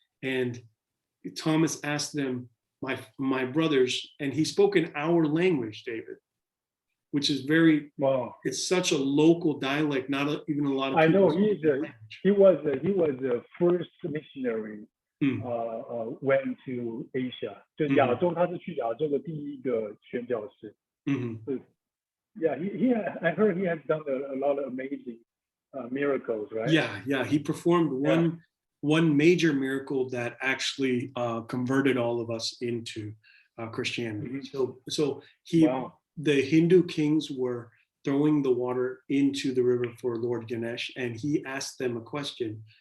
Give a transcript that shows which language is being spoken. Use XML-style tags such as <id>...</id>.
<en>And Thomas asked them, my brothers, and he spoke in our language, David, which is very, it's such a local dialect, not even a lot of people. I know he was the first missionary went to Asia.</en> <zh>就亚洲，他是去亚洲的第一个宣教士。</zh> <en>Yeah, I heard he has done a lot of amazing miracles, right? Yeah. He performed one major miracle that actually converted all of us into Christianity. So the Hindu kings were throwing the water into the river for Lord Ganesh, and he asked them a question.</en>